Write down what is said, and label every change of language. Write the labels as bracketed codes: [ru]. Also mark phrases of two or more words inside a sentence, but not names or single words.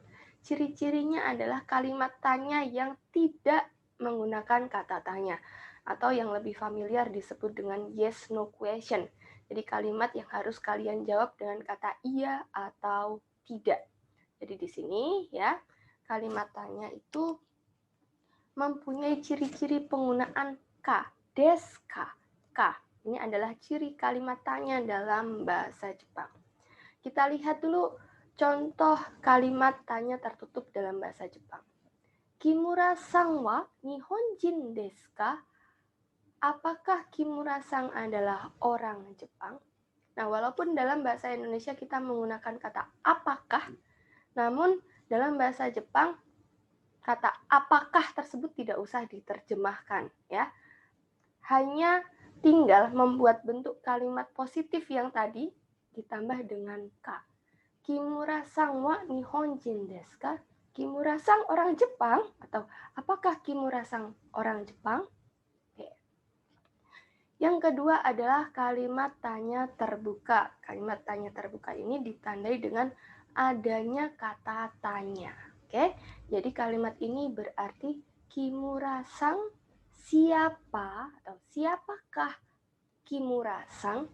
[id] Ciri-cirinya adalah kalimat tanya yang tidak menggunakan kata tanya, atau yang lebih familiar disebut dengan [en] yes no question. [id] Jadi kalimat yang harus kalian jawab dengan kata iya atau tidak. Jadi di sini ya, kalimat tanya itu mempunyai ciri-ciri penggunaan ka, [ja] ですか, [id] ka. Ini adalah ciri kalimat tanya dalam bahasa Jepang. Kita lihat dulu contoh kalimat tanya tertutup dalam bahasa Jepang. [ja] 木村さんは日本人ですか? [id] Apakah Kimura-san adalah orang Jepang? Nah, walaupun dalam bahasa Indonesia kita menggunakan kata apakah, namun dalam bahasa Jepang kata apakah tersebut tidak usah diterjemahkan, ya. Hanya tinggal membuat bentuk kalimat positif yang tadi ditambah dengan ka. [ja] 木村さんは日本人ですか? [id] Kimura-san orang Jepang, atau apakah Kimura-san orang Jepang? Yang kedua adalah kalimat tanya terbuka. Kalimat tanya terbuka ini ditandai dengan adanya kata tanya. Oke, jadi kalimat ini berarti Kimura-san siapa atau siapakah Kimura-san?